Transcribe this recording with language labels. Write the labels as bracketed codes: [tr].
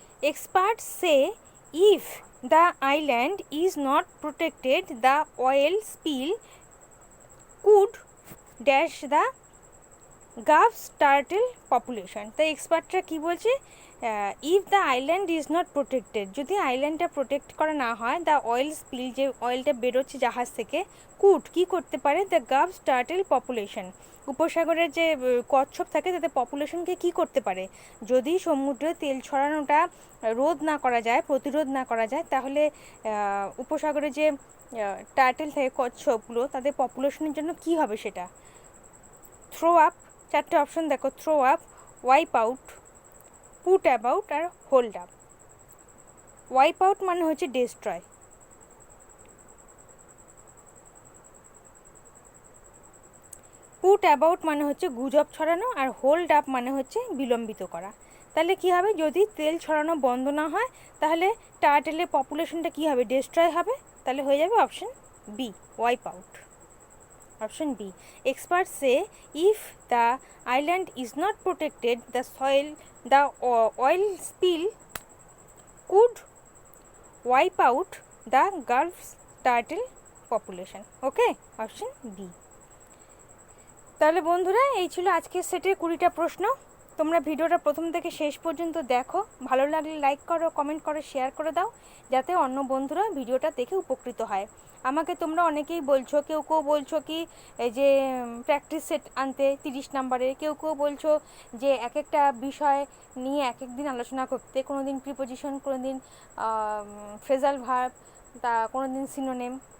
[en] Experts say if the island is not protected, the oil spill could dash the Gulf turtle population. [bn] তো এক্সপার্টরা কী বলছে, [en] if the island is not protected, [bn] যদি আইল্যান্ডটা protect করা না হয়, [en] the oil spill, [bn] যে অয়েলটা বেরোচ্ছে জাহাজ থেকে, কুড কী করতে পারে, [en] the gulf turtle population, [bn] উপসাগরের যে কচ্ছপ থাকে তাদের পপুলেশনকে কী করতে পারে, যদি সমুদ্রে তেল ছড়ানোটা রোধ না করা যায়, প্রতিরোধ না করা যায়, তাহলে উপসাগরে যে টার্টেল থাকে, কচ্ছপগুলো, তাদের পপুলেশনের জন্য কী হবে সেটা। [en] throw up, [bn] 4টে অপশন দেখো, [en] Throw up, wipe out, put about আর hold up. [bn] Wipe out মানে হচ্ছে ডেস্ট্রয়, পুট অ্যাবাউট মানে হচ্ছে গুজব ছড়ানো, আর হোল্ড আপ মানে হচ্ছে বিলম্বিত করা। তাহলে কি হবে, যদি তেল ছড়ানো বন্ধ না হয়, তাহলে টার্টেলের পপুলেশনটা কি হবে, ডেস্ট্রয় হবে। তাহলে হয়ে যাবে option B, wipe out. [en] Option B. Experts say if the island is not protected, the oil spill could wipe out the Gulf's turtle population. Okay, option B. [bn] তাহলে বন্ধুরা, এই ছিল আজকের সেটের 20টা প্রশ্ন। তোমরা ভিডিওটা প্রথম থেকে শেষ পর্যন্ত দেখো, ভালো লাগলে লাইক করো, কমেন্ট করো, শেয়ার করে দাও, যাতে অন্য বন্ধুরা ভিডিওটা দেখে উপকৃত হয়। আমাকে তোমরা অনেকেই বলছো, কেউ বলছো কি এই যে প্র্যাকটিস সেট আনতে 30 নম্বরে, কেউ বলছো যে এক একটা বিষয় নিয়ে এক এক দিন আলোচনা করতে, কোনো দিন প্রিপোজিশন, কোনো দিন ফ্রেজাল ভার্ব, কোনো দিন সিনোনিম।